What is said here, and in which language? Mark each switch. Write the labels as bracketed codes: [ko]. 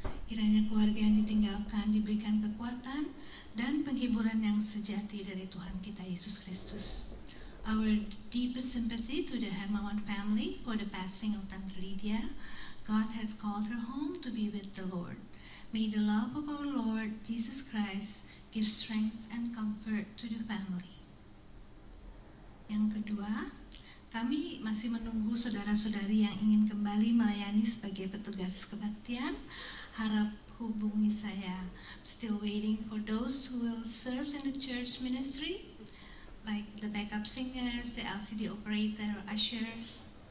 [id] Kiranya keluarga yang ditinggalkan diberikan kekuatan dan penghiburan yang sejati dari Tuhan kita Yesus Kristus. [en] Our deepest sympathy to the Hermawan family for the passing of Tante Lydia. God has called her home to be with the Lord. May the love of our Lord Jesus Christ give strength and comfort to the family. [id] Yang kedua, kami masih menunggu saudara-saudari yang ingin kembali melayani sebagai petugas kebaktian. Harap hubungi saya. [en] Still waiting for those who will serve in the church ministry, like the backup singers, the LCD operator, ushers.